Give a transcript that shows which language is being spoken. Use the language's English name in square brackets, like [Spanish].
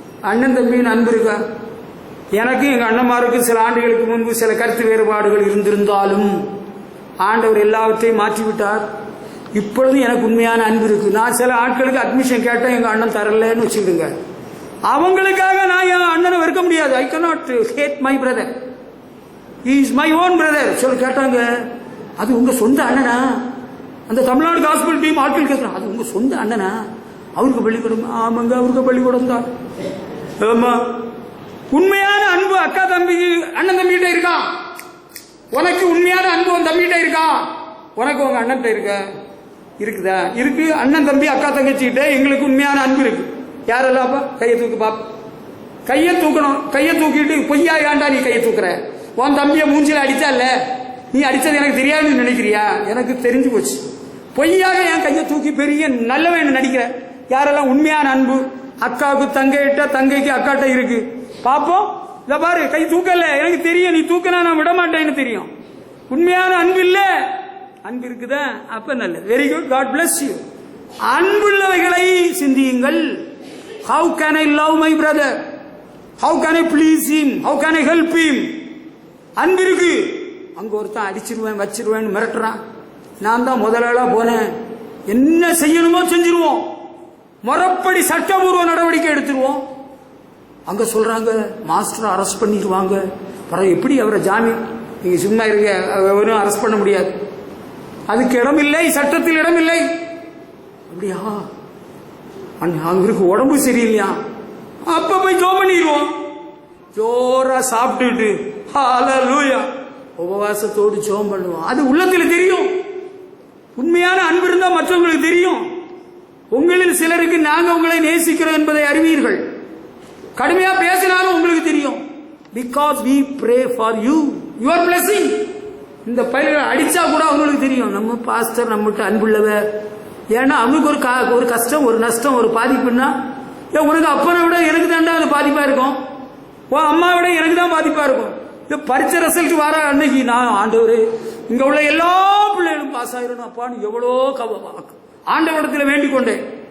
[Tamil] அண்ணன் தம்பியின் அன்பு இருக்கா? எனக்கு எங்க அண்ணன்மாருக்கு சில ஆண்டுகளுக்கு முன்பு சில கருத்து வேறுபாடுகள் இருந்திருந்தாலும் ஆண்டவர் எல்லாவற்றையும் மாற்றிவிட்டார். இப்பொழுது எனக்கு உண்மையான அன்பு இருக்கு. நான் சில ஆட்களுக்கு அட்மிஷன் கேட்டேன், எங்க அண்ணன் தரலன்னு வச்சுக்கிடுங்க. அவங்களுக்காக நான் என் அண்ணனை வெறுக்க முடியாது. [English] I cannot hate my brother, he is my own brother. [Tamil] சொல்லி கேட்டாங்க, அது உங்க சொந்த அண்ணனா? அந்த தமிழ்நாடு காஸ்பல் டீம் ஆட்கள் கேட்கிறான், அது உங்க சொந்த அண்ணனா? அவருக்கு பள்ளிக்கூடம்? ஆமாங்க, அவருக்கு பள்ளிக்கூடம் தான். ஆமா, உண்மையான அன்பு அக்கா தம்பி அண்ணன் தம்பிகிட்ட இருக்கா? உனக்கு உண்மையான அன்பு உன் தம்பிகிட்ட இருக்கா? உனக்கு உங்க அண்ணன் இருக்குதா? இருக்கு. அண்ணன் தம்பி அக்கா தங்கச்சிக்கிட்ட எங்களுக்கு உண்மையான அன்பு இருக்கு. யாரெல்லாம் கையை தூக்கு பாப்பா. கையை தூக்கணும். கையை தூக்கிட்டு பொய்யா ஏண்டா நீ கையை தூக்குற? உன் தம்பிய மூஞ்சில அடிச்சா இல்ல, நீ அடிச்சது எனக்கு தெரியாதுன்னு நினைக்கிறியா? எனக்கு தெரிஞ்சு போச்சு. பொய்யாக என் கையை தூக்கி பெரிய நல்லவன் நடிக்கிற. யாரெல்லாம் உண்மையான அன்பு அக்காவுக்கு தங்கையிட்ட, தங்கைக்கு அக்காட்ட இருக்கு பாப்போம். இத பாரு, கை தூக்கல, எனக்கு தெரியும், நீ தூக்கினா நான் விட மாட்டேன்னு தெரியும். உண்மையான அன்பு இல்ல, அன்பு இருக்குதா? அப்ப நல்லது, [English] Very good, God bless you. [Tamil] அன்புள்ளவைகளை சிந்தியுங்கள். [English] How can I love my brother? How can I please him? How can I help him? [Tamil] அன்பு இருக்கு, அங்க ஒருத்தன் அடிச்சிருவேன் வச்சிருவேன் மிரட்டுறான். நான் தான் முதலாளா போனேன், என்ன செய்யணுமோ செஞ்சிருவோம், முறைப்படி சட்டபூர்வ நடவடிக்கை எடுத்துருவோம். அங்க சொல்றாங்க மாஸ்டர் அரெஸ்ட் பண்ணிடுவாங்க. பிறகு எப்படி அவரை ஜாமீன், நீங்க சும்மா இருக்க, அவரும் அரெஸ்ட் பண்ண முடியாது, அதுக்கு இடமில்லை, சட்டத்தில் இடமில்லை. அப்படியா, அவருக்கு உடம்பு சரியில்லையா, அப்ப போய் ஜோம் பண்ணிடுவோம். ஜோரா சாப்பிட்டுட்டு ஹல்லேலூயா உபவாசத்தோடு ஜோம் பண்ணுவோம். அது உள்ளத்தில் தெரியும். உண்மையான அன்பு இருந்தா மற்றவங்களுக்கு தெரியும். உங்களில் சிலருக்கு நாங்க உங்களை நேசிக்கிறோம் என்பதை அறிவீர்கள். கடுமையா பேசினாலும் உங்களுக்கு தெரியும். [English] Because we pray for you, your blessing. [Tamil] இந்த பயிர்களை அடிச்சா கூட அவங்களுக்கு தெரியும், நம்ம பாஸ்டர் நம்மகிட்ட அன்புள்ளவர். ஏன்னா அவனுக்கு ஒரு கஷ்டம், ஒரு நஷ்டம், ஒரு பாதிப்புன்னா, உனக்கு அப்பனை விட எனக்கு தாண்டா அது பாதிப்பா இருக்கும், உன் அம்மா விட எனக்கு தான் பாதிப்பா இருக்கும். பரிச்சை ரிசல்ட் வர அன்னைக்கு நான் ஆண்டவரே இங்க உள்ள எல்லா பிள்ளைகளும் பாஸ் ஆயிரணும் அப்பான்னு எவ்வளோ ஆண்டவரிடத்தில் வேண்டிக் கொண்டேன்.